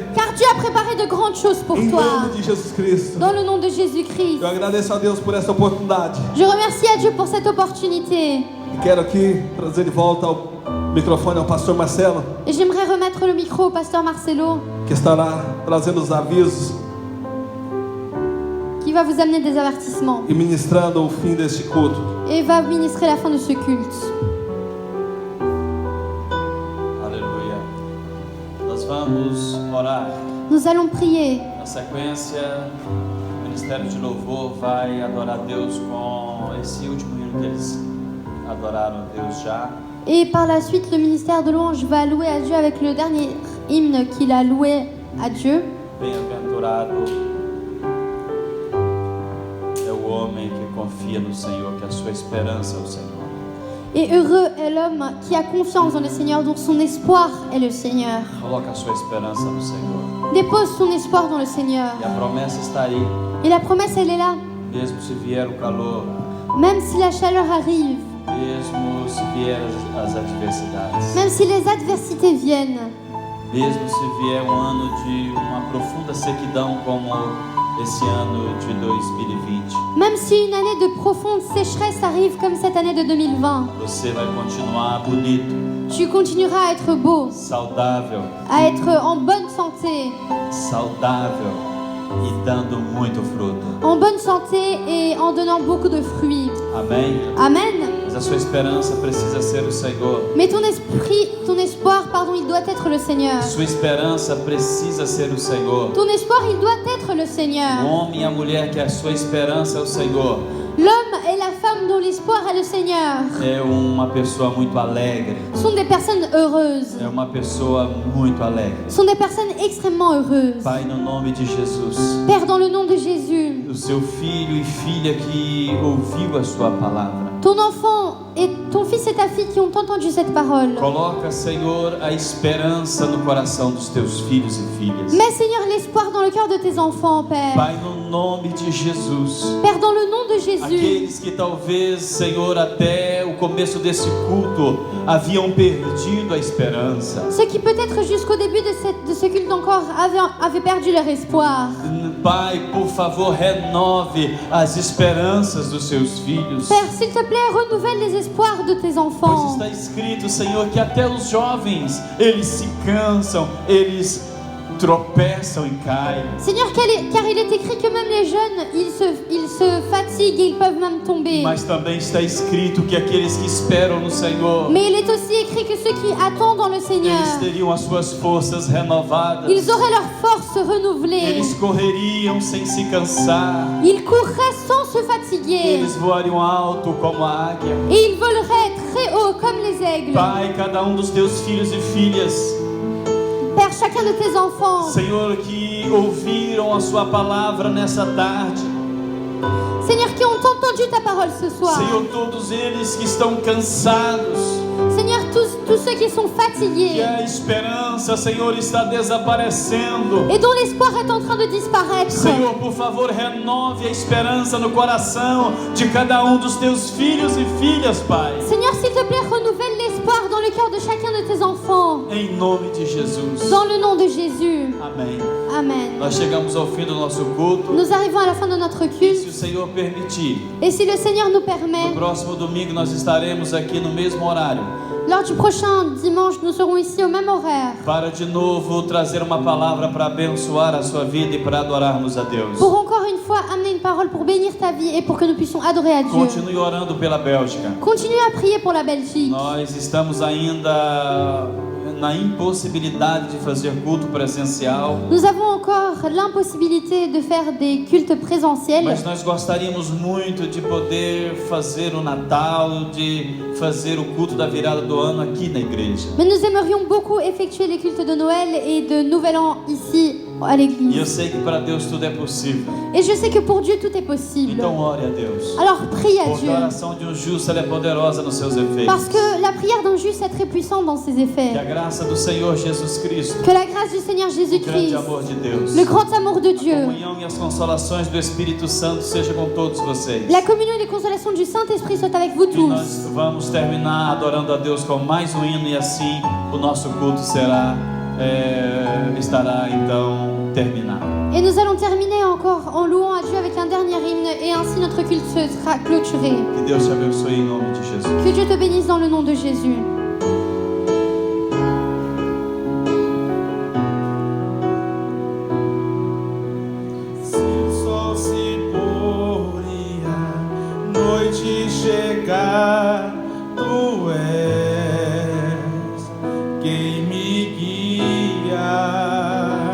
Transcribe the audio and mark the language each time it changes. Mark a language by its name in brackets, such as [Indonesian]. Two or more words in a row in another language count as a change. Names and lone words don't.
[French] Car Dieu a préparé de grandes choses pour [Portuguese] Em [French] toi. [Portuguese] nome de Jesus Cristo. [French] Dans le nom de Jésus-Christ. [Portuguese] Eu agradeço a Deus por essa oportunidade. [French] Je remercie à Dieu pour cette opportunité. [Portuguese] E quero aqui trazer de volta o microfone ao pastor Marcelo, [French] Et j'aimerais remettre le micro au pasteur Marcelo, [Portuguese] que estará trazendo os avisos [French] qui va vous amener des avertissements [Portuguese] e ministrando o fim deste culto. [French] et va ministrer la fin de ce culte. [Portuguese] Aleluia. Nós vamos orar. [French] Nous allons prier. [Portuguese] Na sequência, ministério de louvor vai adorar Deus com esse último hino que eles adoraram a Deus já. [French] Et par la suite, le ministère de louange va louer à Dieu avec le dernier hymne qu'il a loué à Dieu. [Portuguese] Bem-aventurado é o homem que confia no Senhor, que a sua esperança é o Senhor. [French] Et heureux est l'homme qui a confiance dans le Seigneur, dont son espoir est le Seigneur. [Portuguese] Coloca a sua esperança no Senhor. [French] Dépose son espoir dans le Seigneur. [Portuguese] E a promessa está aí, [French] Et la promesse, elle est là. [Portuguese] mesmo se vier o calor, [French] Même si la chaleur arrive, [Portuguese] mesmo se vier as adversidades, [French] même si les adversités viennent, [Portuguese] mesmo se vier um ano de uma profunda sequidão como esse ano de 2020, [French] même si une année de profonde sécheresse arrive comme cette année de 2020, [Portuguese] você vai continuar bonito, [French] tu continueras à être beau, [Portuguese] saudável, [French] à être en bonne santé, [Portuguese] saudável e dando muito fruto. [French] en bonne santé et en donnant beaucoup de fruits. [Portuguese] Amém? [French] Amen. [Portuguese] Mas a sua esperança precisa ser o Senhor. [French] Mais ton espoir, il doit être le Seigneur. [Portuguese] Sua esperança precisa ser o Senhor. [French] Ton espoir, il doit être le [Portuguese] O [French] Seigneur. [Portuguese] homem e a mulher que a sua esperança é o Senhor [French] L'homme et la femme dont l'espoir est le Seigneur [Portuguese] é uma pessoa muito alegre. [French] sont des personnes heureuses, [Portuguese] É uma pessoa muito alegre. [French] sont des personnes extrêmement heureuses. [Portuguese] Pai, no nome de Jesus, [French] Père, dans le nom de Jésus, [Portuguese] o seu filho e filha que ouviu a sua palavra, [French] ton enfant et ton fils et ta fille qui ont entendu cette parole, [Portuguese] coloca, Senhor, a esperança no coração dos teus filhos e filhas. [French] mets, Seigneur, l'espoir dans le cœur de tes enfants, Père. [Portuguese] Pai, no nome de Jesus, [French] Père, dans le nom de Jésus, [Portuguese] aqueles que talvez, Senhor, até o começo desse culto haviam perdido a esperança. [French] ceux qui peut-être jusqu'au début de ce culte encore avaient perdu leur espoir. [Portuguese] Pai, por favor, renove as esperanças dos seus filhos. [French] Père, s'il te plaît, renouvelle les espoirs de tes [Portuguese] Pois [French] enfants. [Portuguese] está escrito, Senhor, que até os jovens, eles se cansam, eles tropeçam e caem. [French] Seigneur, car il est écrit que même les jeunes, ils se fatiguent et ils peuvent même tomber. [Portuguese] Mas também está escrito que aqueles que esperam no Senhor, [French] Mais il est aussi écrit que ceux qui attendent dans le Seigneur, [Portuguese] eles teriam as suas forças renovadas. [French] ils auraient leur force renouvelée. [Portuguese] Eles correriam sem se cansar. [French] Ils courraient sans se fatiguer. [Portuguese] Eles voariam alto como a águia. [French] Et ils voleraient très haut comme les aigles. [Portuguese] Pai, cada dos teus filhos e filhas, [French] Père, chacun de tes enfants, [Portuguese] Senhor, que ouviram a sua palavra nessa tarde, [French] Seigneur, qui ont entendu ta parole ce soir, [Portuguese] Senhor, todos eles que estão cansados, [French] Seigneur, tous ceux qui sont [Portuguese] que [French] fatigués [Portuguese] a esperança, Senhor, está desaparecendo. [French] et dont l'espoir est en train de disparaître, [Portuguese] Senhor, por favor, renove a esperança no coração de cada dos teus filhos e filhas, Pai. [French] Seigneur, s'il te plaît, renouvelle l'espoir dans le cœur de chacun de tes enfants, [Portuguese] Em nome de Jesus. [French] dans le nom de Jésus. [Portuguese] Amém. [French] Amen. [Portuguese] Nós chegamos ao fim do nosso culto. [French] Nous arrivons à la fin de notre [Portuguese] E [French] culte, [Portuguese] se o Senhor permitir, [French] et si le Seigneur nous [Portuguese] no [French] permet, [Portuguese] próximo domingo nós estaremos aqui no mesmo horário [French] lors du prochain dimanche, nous serons ici au même horaire [Portuguese] para de novo trazer uma palavra para abençoar a sua vida e para adorarmos a Deus. [French] pour encore une fois amener une parole pour bénir ta vie et pour que nous puissions adorer à Dieu. [Portuguese] Continue orando pela Bélgica. [French] Continue à prier pour la Belgique. [Portuguese] Nós estamos ainda na impossibilidade de fazer culto presencial, [French] Nous avons encore l'impossibilité de faire des cultes présentiels, [Portuguese] mas nós gostaríamos muito de poder fazer o Natal, de fazer o culto da virada do ano aqui na igreja. [French] mais nous aimerions beaucoup effectuer les cultes de Noël et de Nouvel An ici à [Portuguese] E eu [French] l'église. [Portuguese] sei que para Deus tudo é possível. [French] Et je sais que pour Dieu tout est possible. [Portuguese] Então ore a Deus. [French] Alors prie à [Portuguese] Porque [French] Dieu, [Portuguese] a oração de justo ela é poderosa nos seus efeitos. [French] parce que la prière d'un juste est très puissante dans ses [Portuguese] Que a [French] effets. [Portuguese] graça do Senhor Jesus Cristo, [French] Que la grâce du Seigneur [Portuguese] o grande [French] Jésus-Christ, [Portuguese] amor de Deus, [French] le grand amour de [Portuguese] a [French] Dieu, [Portuguese] comunhão e as consolações do Espírito Santo seja com todos vocês. [French] la communion et les consolations du Saint-Esprit soient avec vous [Portuguese] E [French] tous. [Portuguese] nós vamos terminar adorando a Deus com mais um hino e assim o nosso culto estará então terminado. [French] Et nous allons terminer encore en louant à Dieu avec un dernier hymne et ainsi notre culte sera clôturé. [Portuguese] Que Deus te abençoe em nome de Jesus. [French] Que Dieu te bénisse dans le nom de Jésus. [Portuguese] Se o sol se pôr e a noite chegar, tu és quem me guia.